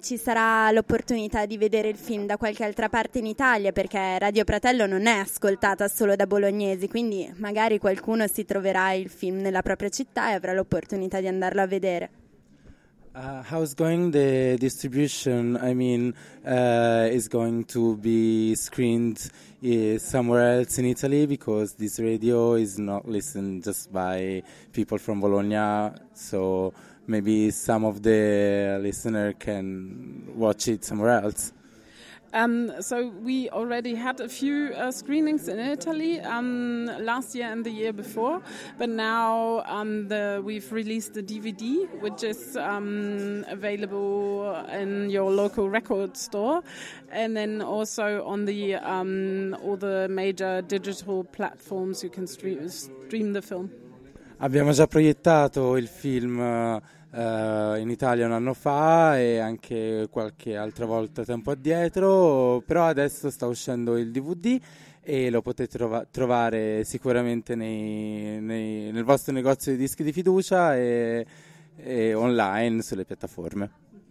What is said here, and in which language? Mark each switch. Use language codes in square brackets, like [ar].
[it] Ci sarà l'opportunità di vedere il film da qualche altra parte in Italia? Perché Radio Pratello non è ascoltata solo da bolognesi, quindi magari qualcuno si troverà il film nella propria città e avrà l'opportunità di andarlo a vedere. [en] How's going the distribution? I mean, is going to be screened somewhere else in Italy because this radio is not listened just by people from Bologna, so maybe some of the listener can watch it somewhere else. So we already had a few screenings in Italy last year and the year before, but now we've released the DVD, which is available in your local record store, and then also on the all the major digital platforms you can stream the film. [it] Abbiamo già proiettato il film in Italia un anno fa e anche qualche altra volta tempo addietro, però adesso sta uscendo il DVD e lo potete trovare sicuramente nel vostro negozio di dischi di fiducia e online sulle piattaforme.